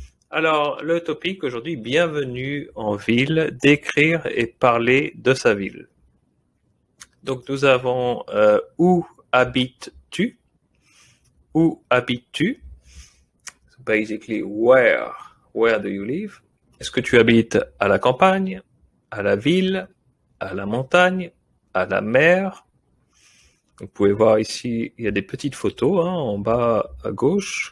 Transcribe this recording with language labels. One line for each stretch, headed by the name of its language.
French: Alors, le topic aujourd'hui, bienvenue en ville, décrire et parler de sa ville. Donc, nous avons où habites-tu? Où habites-tu?
English: So basically, where do you live?
French: Est-ce que tu habites à la campagne, à la ville, à la montagne, à la mer? Vous pouvez voir ici, il y a des petites photos en bas à gauche.